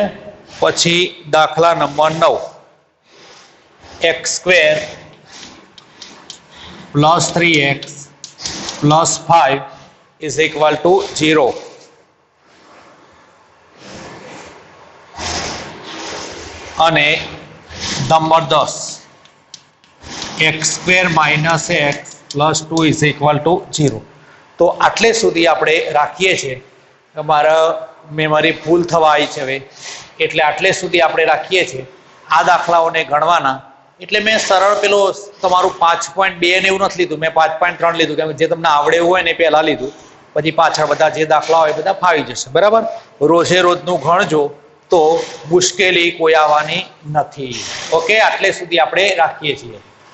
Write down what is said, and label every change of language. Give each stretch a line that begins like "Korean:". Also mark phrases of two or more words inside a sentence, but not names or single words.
Gujarati: પછી દાખલા
English: नंबर 9 x square plus 3x plus 5 is equal to 0 અને नंबर 10 x square minus x plus 2 is equal to 0.
Gujarati: તો આટલે સુધી આપણે રાખીએ છે। મારા
English: memory full
Gujarati: થવા આઈ છે એટલે આટલે સુધી આપણે રાખીએ છે। આ દાખલાઓને ગણવાના એટલે મૈં સરળ પેલો તમારું 5.2 ને એવું નથી લીધું, મૈં 5.3 લીધું કેમ જે તમને આવડે એવું હોય ને પહેલા લીધું, પછી પાછળ બધા જે દાખલા હોય બધા ફાવી જશે। બરાબર। રોજે રોજનું ગણજો તો મુશ્કેલી કોઈ આવવાની નથી। ઓકે, આટલે સુધી આપણે રાખીએ છીએ।